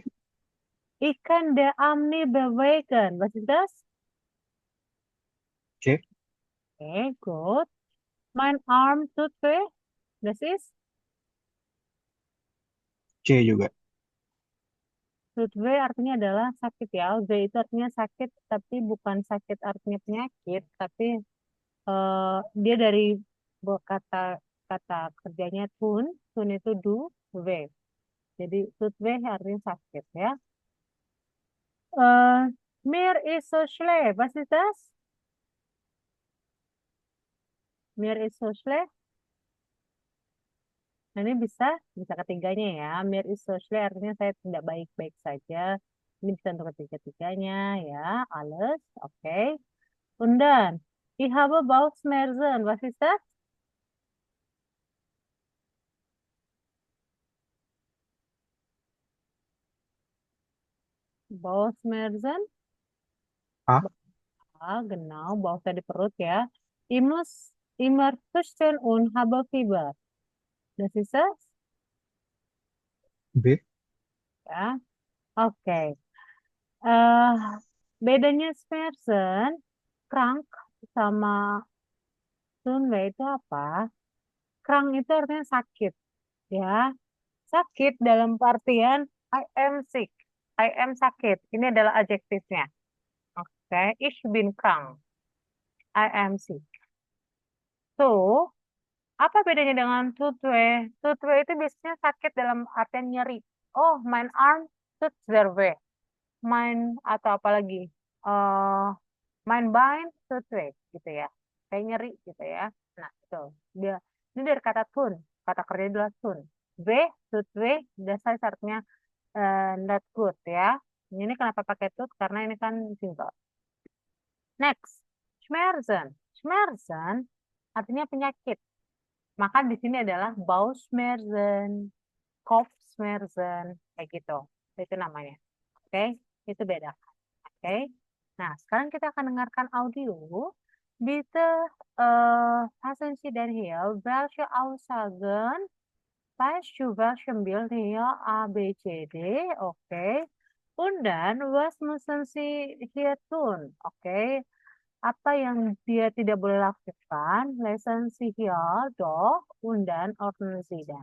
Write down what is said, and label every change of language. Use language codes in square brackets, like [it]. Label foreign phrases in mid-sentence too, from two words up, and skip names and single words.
[de] Ich kann den Arm nicht bewegen. Was ist das? C. Okay, gut. Mein Arm tut weh. Das ist? [id] C juga. [de] Tut weh [id] artinya adalah sakit ya. Weh itu artinya sakit, tapi bukan sakit artinya penyakit, tapi dia dari kata kata kerjanya tun itu do, weh. Jadi [de] tut weh [id] artinya sakit ya. [de] Mir ist so schlecht. Was ist das? Mir ist so schlecht. [id] Nah, ini bisa ketiganya ya. [de] Mir ist so schlecht [id] artinya saya tidak baik-baik saja. Ini bisa untuk ketiga-tiganya ya. Alles, oke. [de] Und dann, ich habe Bauchschmerzen. Was ist das? Bauchschmerzen. A. [id] Genau, Bauchnya di perut ya. [de] Ich muss immer husten und habe Fieber. Das ist es? B. [id] Ya. Oke. Eh, bedanya Schmerzen, krank sama Sunway itu apa? Krank itu artinya sakit, ya. Sakit dalam artian [en] I am sick. I am sakit. [id] Ini adalah adjektifnya. Oke, [de] ich bin krank. [en] I am sick. [id] So, Apa bedanya dengan Tootwee? Tootwee itu biasanya sakit dalam artian nyeri. [de] Oh, mein Arm tut sehr weh. [id] Atau apa lagi? [de] Eh, mein Bein tut weh [id] gitu ya. Kayak nyeri gitu ya. Nah, itu. Dia ini dari kata tun. Kata kerja adalah tun. [de] Weh, tut weh, [id] dasar artinya [en] not good [id] ya. Ini kenapa pakai tut? Karena ini kan simple. Next, [de] Schmerzen. [id] Schmerzen artinya penyakit. Maka di sini adalah [de] Bauchschmerzen, Kopfschmerzen, [id] kayak gitu. Itu namanya. Oke, itu beda. Oke. Nah, sekarang kita akan dengarkan audio. [de] Bitte passen Sie den hier, welche Aussagen weißt du, welchem Bild hier A, B, C, D, okay. Und dann, was müssen Sie hier tun? Okay. [id] Apa yang dia tidak boleh lakukan? [de] Lesen Sie hier doch und dann ordnen Sie dann.